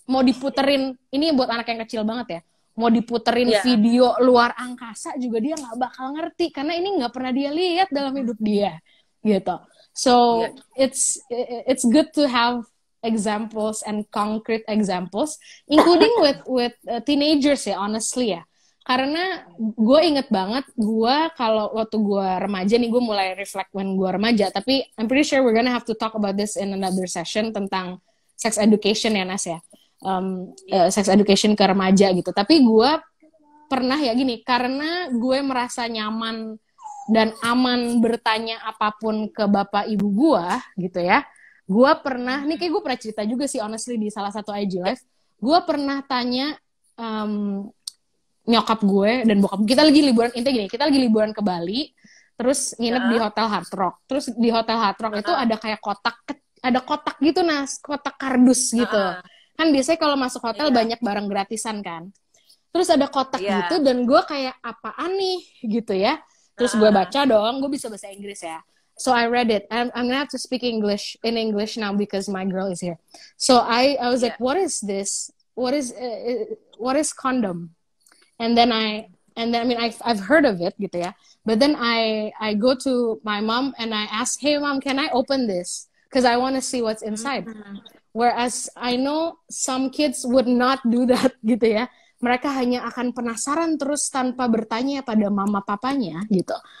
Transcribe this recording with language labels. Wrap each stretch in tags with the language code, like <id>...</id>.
<id>Mau diputerin, ini buat anak yang kecil banget ya, mau diputerin video luar angkasa juga dia nggak bakal ngerti karena ini nggak pernah dia lihat dalam hidup dia gitu.</id> <en>So it's good to have examples and concrete examples, including with teenagers ya, honestly ya.</en> <id>Karena gue inget banget, gue kalau waktu gue remaja nih, gue mulai reflect when gue remaja, tapi</id> <en>I'm pretty sure we're gonna have to talk about this in another session</en> <id>tentang sex education ya Nas ya, sex education ke remaja gitu. Tapi gue pernah ya gini, karena gue merasa nyaman dan aman bertanya apapun ke bapak ibu gue gitu ya, gue pernah, nih kayak gue pernah cerita juga sih honestly di salah satu IG live, gue pernah tanya nyokap gue dan bokap, kita lagi liburan, intinya gini, kita lagi liburan ke Bali, terus nginep di Hotel Hard Rock. Terus di Hotel Hard Rock itu ada kayak kotak gitu Nas, kotak kardus gitu. Kan biasanya kalau masuk hotel banyak barang gratisan kan. Terus ada kotak gitu dan gue kayak apaan nih gitu ya. Terus gue baca dong, gue bisa bahasa Inggris ya.</id> <en>So I read it. I'm gonna have to speak English now because my girl is here. So I was like, what is this? What is condom? And then I mean I've heard of it gitu ya. But then I go to my mom and I ask, "Hey mom, can I open this? Because I want to see what's inside." Whereas I know some kids would not do that gitu ya.</en> <id>Mereka hanya akan penasaran terus tanpa bertanya pada mama papanya gitu.</id>